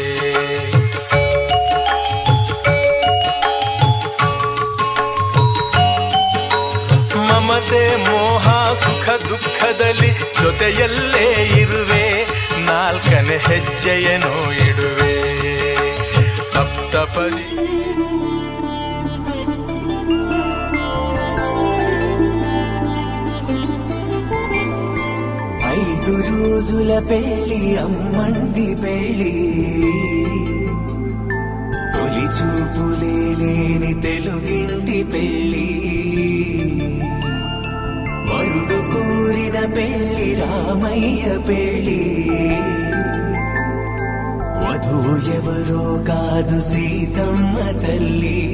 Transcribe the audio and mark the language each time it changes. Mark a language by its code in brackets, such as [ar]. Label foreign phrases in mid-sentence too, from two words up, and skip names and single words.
[kn] ಮಮತೆ ಮೋಹ ಸುಖ ದುಃಖದಲ್ಲಿ ಜೊತೆಯಲ್ಲೇ ಇರುವೆ ನಾಲ್ಕನೇ ಹೆಜ್ಜೆಯನ್ನು ಇಡುವೆ ಸಪ್ತಪದಿ [te] ఐదు రోజుల పెళ్లి అమ్మండి పెళ్లి తొలి చూపులే లేని తెలుగింటి పెళ్లి వరుడు కోరిన పెళ్లి రామయ్య పెళ్లి వధువు ఎవరో కాదు సీతమ్మ తల్లి